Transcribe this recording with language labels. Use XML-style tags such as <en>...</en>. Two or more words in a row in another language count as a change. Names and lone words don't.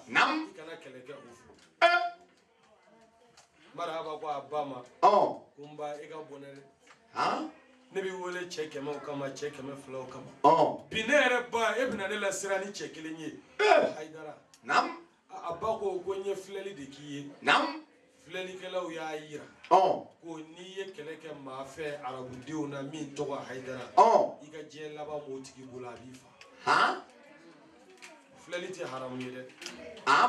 <bm>Nam. ikana kele ke ufu marhaba ko abama kumba ega bonere ne bi wole cɛ kɛmɛ o kama cɛ kɛmɛ fila o kama bi ne yɛrɛ ba e bɛna ne la siran ni cɛ kelen ye haidara Nam. a ba ko n ye filɛli de k'i ye Nam. filɛlikɛlaw y'a yira ko n'i ye kɛlɛ kɛ maa fɛ arabudenw na min tɔgɔ haidara i ka diɲɛ laban m'o tigi bolo a b'i fa filɛli tɛ haramu ye dɛ</bm>